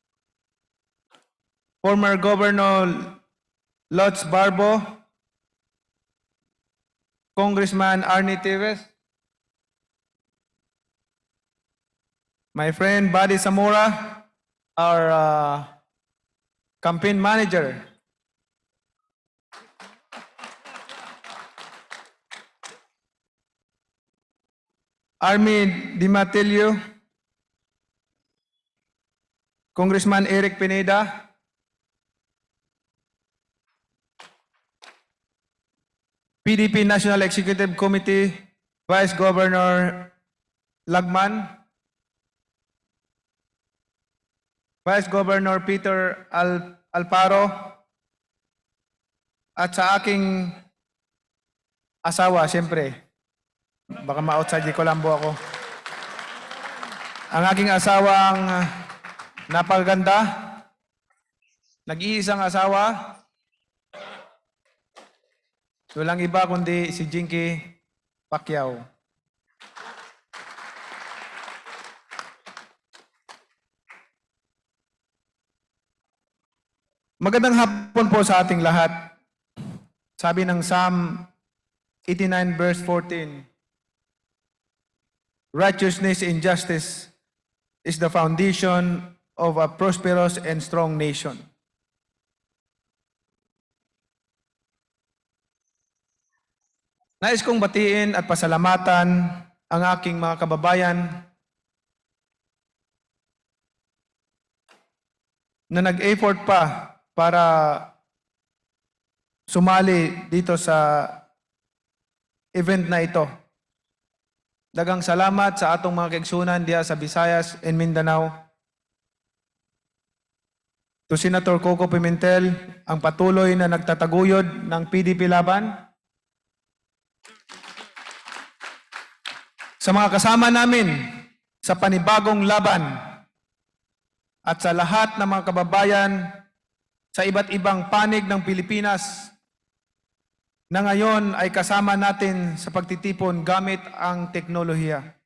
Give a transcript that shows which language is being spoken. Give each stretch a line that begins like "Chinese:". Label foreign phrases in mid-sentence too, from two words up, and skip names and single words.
English: former Governor Lots Barbo, Congressman Arnie Teves, my friend Buddy Zamora, our campaign manager. Army Di Matilio, Congressman Eric Pineda, PDP National Executive Committee, Vice Governor Lagman, Vice Governor Peter Alparo,
Filipino: at sa aking asawa, siyempre, baka ma-outside di Colombo ako. Ang aking asawang napakaganda, nag-iisang asawa, walang iba kundi si Jinky Pacquiao. Magandang hapon po sa ating lahat. Sabi ng Psalm 89 verse 14,
English: righteousness and justice is the foundation of a prosperous and strong nation.
Filipino: Nais kong batiin at pasalamatan ang aking mga kababayan na nag-effort pa para sumali dito sa event na ito.
Cebuano: Dagang salamat sa atong mga kaigsunan diya sa Visayas and Mindanao.
Filipino: To Senator Coco Pimentel, ang patuloy na nagtataguyod ng PDP-Laban. Sa mga kasama namin sa panibagong laban at sa lahat ng mga kababayan sa iba't ibang panig ng Pilipinas na ngayon ay kasama natin sa pagtitipon gamit ang teknolohiya.